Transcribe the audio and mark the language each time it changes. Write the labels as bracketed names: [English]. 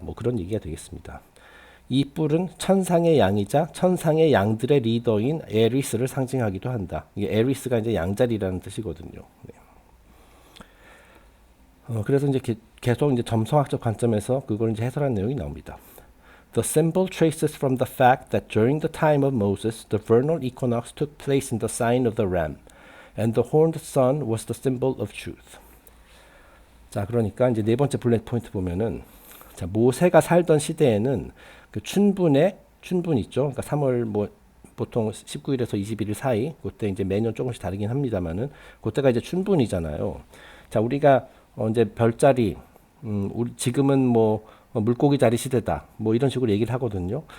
[Korean] 뭐 그런 얘기가 되겠습니다. 이 뿔은 천상의 양이자 천상의 양들의 리더인 에리스를 상징하기도 한다. 이게 에리스가 이제 양자리라는 뜻이거든요. 네. 그래서 이제 계속 이제 점성학적 관점에서 그걸 이제 해설한 내용이 나옵니다. [English] The symbol traces from the fact that during the time of Moses, the vernal equinox took place in the sign of the ram, and the horned sun was the symbol of truth. [Korean] 자, 그러니까 이제 네 번째 블랙 포인트 보면은 자, 모세가 살던 시대에는 그 춘분 있죠. 그러니까 3월 뭐 보통 19일에서 21일 사이 그때 이제 매년 조금씩 다르긴 합니다만은 그때가 이제 춘분이잖아요. 자, 우리가 이제 별자리, 우리 지금은 뭐 물고기 자리 시대다, 뭐 이런 식으로 얘기를 하거든요.